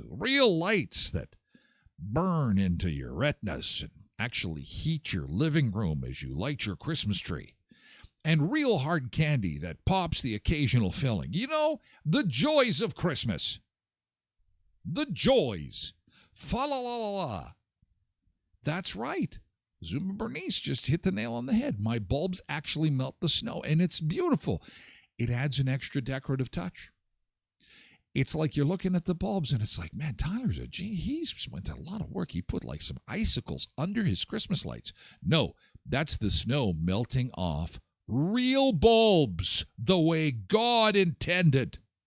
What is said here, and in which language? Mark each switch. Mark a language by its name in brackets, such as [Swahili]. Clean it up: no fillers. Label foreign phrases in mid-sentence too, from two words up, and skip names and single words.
[English] Real lights that burn into your retinas and actually heat your living room as you light your Christmas tree. And real hard candy that pops the occasional filling. You know, the joys of Christmas. The joys. Fa-la-la-la-la. That's right. Zuma Bernice just hit the nail on the head. My bulbs actually melt the snow, and it's beautiful. It adds an extra decorative touch. It's like you're looking at the bulbs, and it's like, man, Tyler's he's spent a lot of work. He put like some icicles under his Christmas lights. No, that's the snow melting off real bulbs the way God intended.